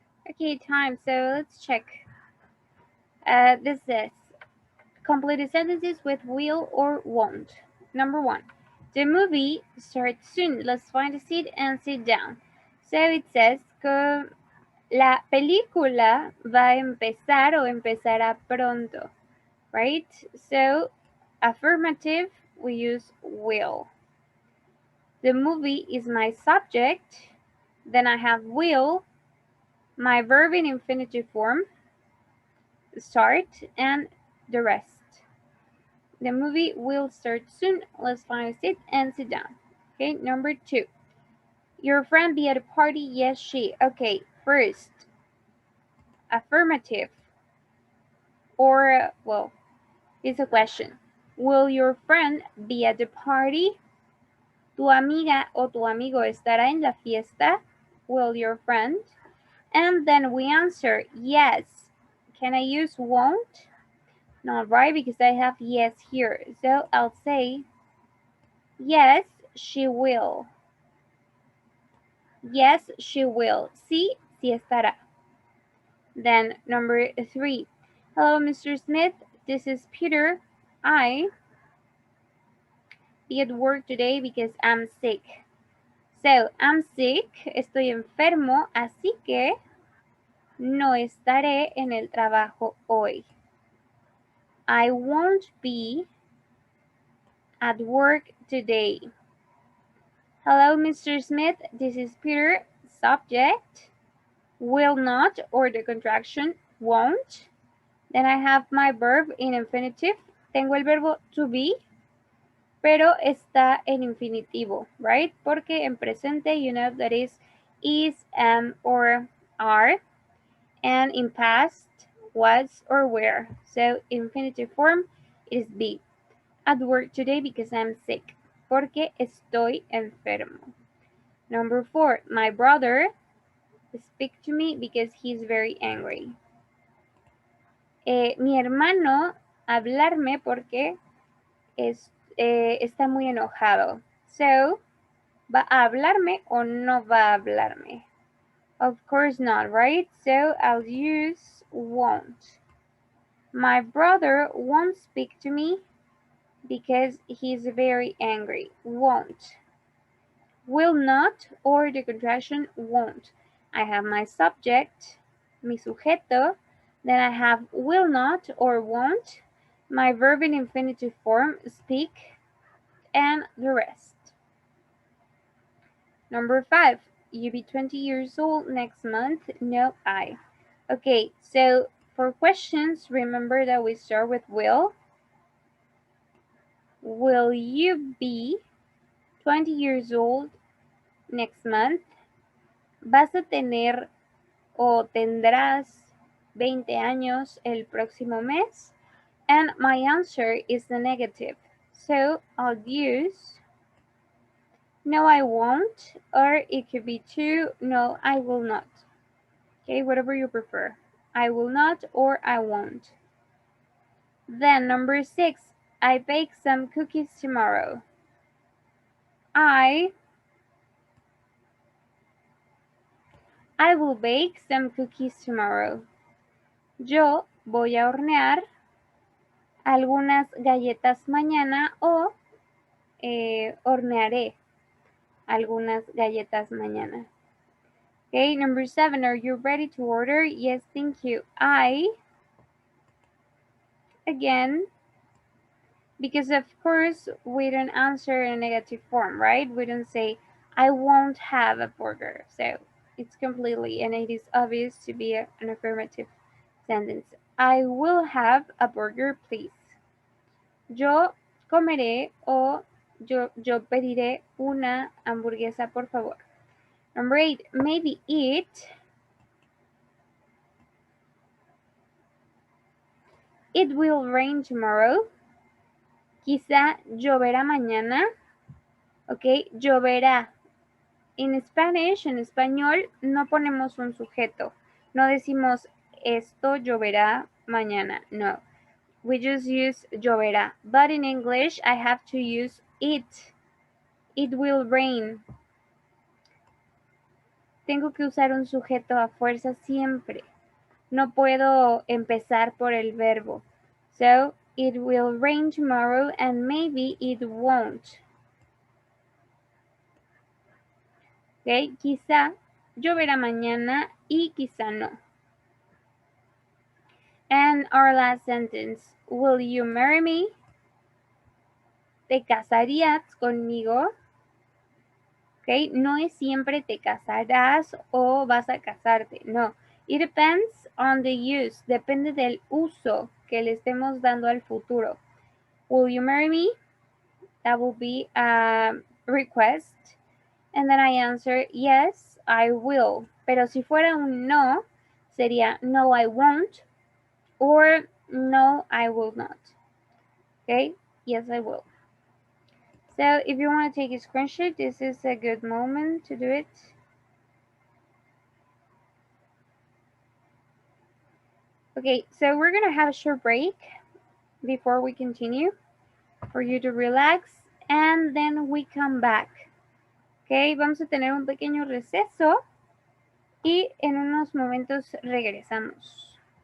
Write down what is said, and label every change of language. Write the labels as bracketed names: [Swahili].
[English] Okay, time. So let's check. This is complete the sentences with will or won't. Number 1. The movie starts soon. Let's find a seat and sit down. So it says [Spanish] que la película va a empezar o empezará pronto, right? [English] So affirmative, we use will. The movie is my subject. Then I have will, my verb in infinitive form, start, and the rest. The movie will start soon. Let's find a seat and sit down. Okay, number 2. Your friend be at a party? Yes, she. Okay, first, affirmative. Or, well, it's a question. Will your friend be at the party? [Spanish] Tu amiga o tu amigo estará en la fiesta? [English] Will your friend? And then we answer yes. Can I use won't? Not right, because I have yes here. So I'll say yes, she will. Yes, she will. [Spanish] Sí, sí estará. [English] Then number 3. Hello, Mr. Smith. This is Peter. I be at work today because I'm sick. So, I'm sick. [Spanish] Estoy enfermo, así que no estaré en el trabajo hoy. [English] I won't be at work today. Hello, Mr. Smith. This is Peter. Subject, will not, or the contraction won't. Then I have my verb in infinitive. [Spanish] Tengo el verbo to be, pero está en infinitivo, right? Porque en presente, [English] you know that is, am, or are. And in past, was or were. So infinitive form is be. At work today because I'm sick. [Spanish] Porque estoy enfermo. [English] Number 4, my brother speak to me because he's very angry. [Spanish] Mi hermano hablarme porque está muy enojado. So, ¿va a hablarme o no va a hablarme? [English] Of course not, right? So I'll use won't. My brother won't speak to me because he's very angry. Won't. Will not, or the contraction won't. I have my subject, [Spanish] mi sujeto, [English] then I have will not or won't, my verb in infinitive form, speak, and the rest. Number 5, you be 20 years old next month? No, I. Okay, so for questions, remember that we start with will. Will you be 20 years old next month? [Spanish] ¿Vas a tener o tendrás 20 años el próximo mes? [English] And my answer is the negative. So I'll use no, I won't, or it could be true, no, I will not. Okay, whatever you prefer. I will not or I won't. Then number 6, I bake some cookies tomorrow. I will bake some cookies tomorrow. [Spanish] Yo voy a hornear algunas galletas mañana o hornearé algunas galletas mañana. [English] Okay, number 7, are you ready to order? Yes, thank you. Again, because of course we don't answer in a negative form, right? We don't say, I won't have a burger. So it's completely, and it is obvious to be an affirmative sentence. I will have a burger, please. [Spanish] Yo comeré o yo pediré una hamburguesa, por favor. [English] Number 8, maybe it will rain tomorrow. [Spanish] Quizá lloverá mañana. Ok, lloverá. En Spanish, en español, no ponemos un sujeto. No decimos esto lloverá mañana. [English] No. We just use lloverá. But in English, I have to use it. It will rain. [Spanish] tengo que usar un sujeto a fuerza siempre. No puedo empezar por el verbo. [English] So, it will rain tomorrow and maybe it won't. [Spanish] Okay, quizá lloverá mañana y quizá no. [English] And our last sentence, will you marry me? [Spanish] ¿Te casarías conmigo? Okay, no es siempre te casarás o vas a casarte, no. [English] It depends on the use, [Spanish] depende del uso que le estemos dando al futuro. [English] Will you marry me? That will be a request. And then I answer, yes, I will. [Spanish] Pero si fuera un no, sería no, [English] I won't. Or no, I will not. Okay, yes, I will. So if you want to take a screenshot, this is a good moment to do it. Okay, so we're going to have a short break before we continue for you to relax and then we come back. [Spanish] Okay, vamos a tener un pequeño receso y en unos momentos regresamos.